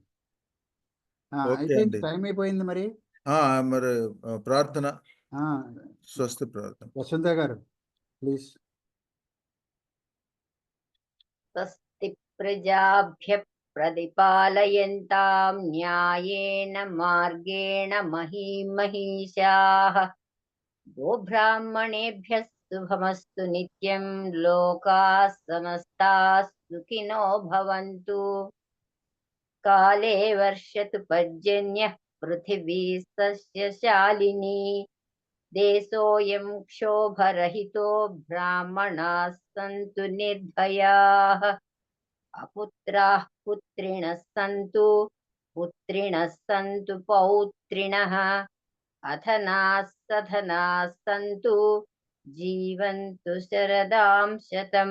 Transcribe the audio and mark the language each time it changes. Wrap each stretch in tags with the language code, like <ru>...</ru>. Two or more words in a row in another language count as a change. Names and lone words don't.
<te>ఓకే అయితే అండి. టైం అయిపోయింది మరి. మరి ప్రార్థన, స్వస్తి ప్రార్థన. వసుంధర గారు ప్లీజ్.</te> <sa>స్వస్తి ప్రజాభ్య ప్రతిపాలయంతాం న్యాయేన మార్గేణ మహీమహీషాః గోబ్రాహ్మణేభ్యः శుభమస్తు నిత్యం లోకాः సమస్తాः సుఖినో భవంతు. కాలే వర్షతు పర్జన్యః పృథివీ సస్యశాలినీ దేశోऽयं క్షోభరహితో బ్రాహ్మణాः సంతు నిర్భయాः అపుత్రాः పుత్రిణः సంతు పుత్రిణः సంతు పౌత్రిణः అధనాः సధనాः సంతు జీవంతు శరదాం శతం.</sa>